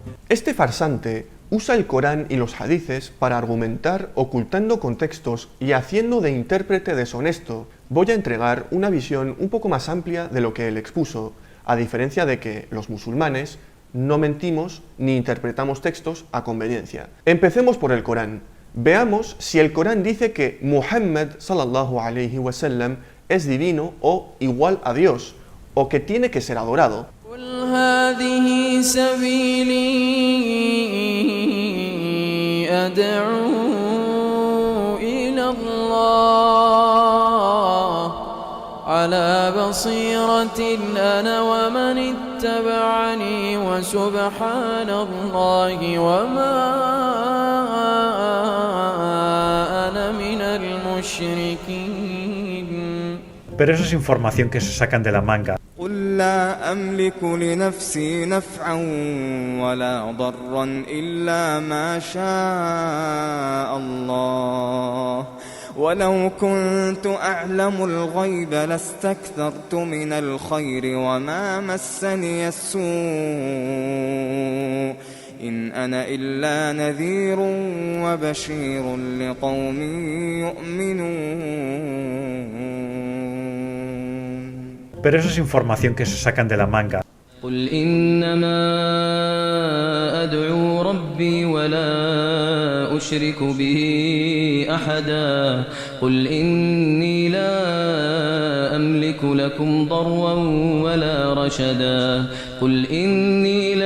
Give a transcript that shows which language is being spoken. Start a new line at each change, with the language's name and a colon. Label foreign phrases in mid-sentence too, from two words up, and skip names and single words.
Spanish: Este farsante usa el Corán y los hadices para argumentar ocultando contextos y haciendo de intérprete deshonesto. Voy a entregar una visión un poco más amplia de lo que él expuso, a diferencia de que los musulmanes no mentimos ni interpretamos textos a conveniencia. Empecemos por el Corán. Veamos si el Corán dice que Muhammad
Arabic: صلى الله عليه وسلم
Spanish: es divino o igual a Dios, o que tiene que ser adorado.
Arabic: على بصيرة أنا ومن اتبعني وسبحان الله وما أنا من المشركين.
Spanish: Pero eso es información que se sacan de la manga.
Arabic: قل لا أملك لنفسي نفعا ولا ضرا إلا ما شاء الله ولو كنت أعلم الغيب لاستكثرت من الخير وما مسني السوء إن أنا إلا نذير وبشير لقوم يؤمنون.
Spanish: Pero eso es información que se sacan de la manga.
Arabic: قل إنما أدعو ربي ولا أشرك به أحدا قل إني لا أملك لكم ضرا ولا رشدا قل إني لن